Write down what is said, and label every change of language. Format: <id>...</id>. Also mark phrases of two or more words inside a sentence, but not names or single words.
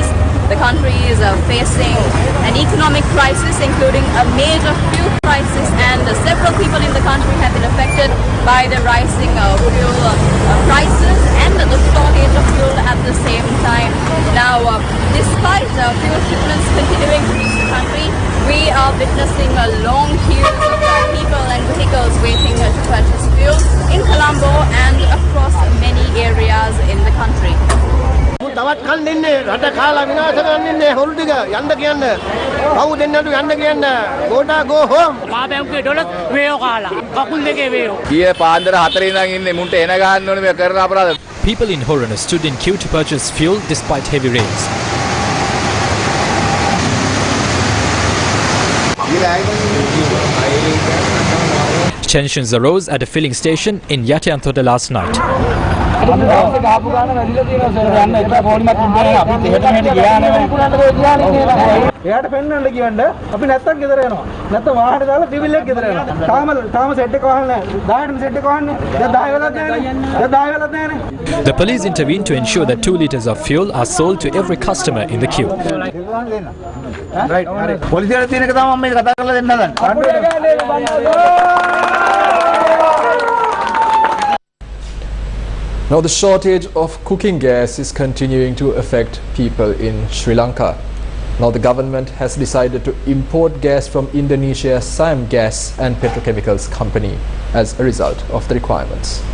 <en>The country is facing an economic crisis, including a major fuel crisis, and several people in the country have been affected by the rising fuel prices and the shortage of fuel at the same time. Now, despite fuel shipments continuing to reach the country, we are witnessing a long queue of people and vehicles waiting to purchase fuel in Colombo and across many areas in the country.</en> <si>තවත් කන් දෙන්නේ රට කාලා විනාශ කරන්න ඉන්නේ හොරු ටික යන්න කියන්න කවු දෙන්නට යන්න කියන්න ගෝටා</si> <en>go home</en> <si>මා බැංකුවේ ඩොලර් වේයෝ කාලා කකුල් දෙකේ වේයෝ ඊයේ පාන්දර 4 ඉඳන් ඉන්නේ මුන්ට එන ගන්න ඕනේ මේ කරන අපරාධ.</si> <en>People in Horana stood in queue to purchase fuel despite heavy rains. Tensions arose at a filling station in Yatayanthoda last night.</en> <si>එයාට පෙන්වන්න කියන්න අපි නැත්තම් ගෙදර යනවා. නැත්තම් වාහනේ දාලා ටිවිල් එක ගෙදර යනවා. තාම සෙට් එක වහන්න නැහැ. 10ට සෙට් එක වහන්නේ. දැන් 10 වෙලක් නැහැනේ.</si> <en>The police intervened to ensure that 2 liters of fuel are sold to every customer in the queue. Right.</en> <si>පොලිසියට තියෙන එක තමයි මම මේ කතා කරලා දෙන්න හදන්නේ.</si> <en>Now, the shortage of cooking gas is continuing to affect people in Sri Lanka. Now, the government has decided to import gas from Indonesia's Siam Gas and Petrochemicals Company as a result of the requirements.</en>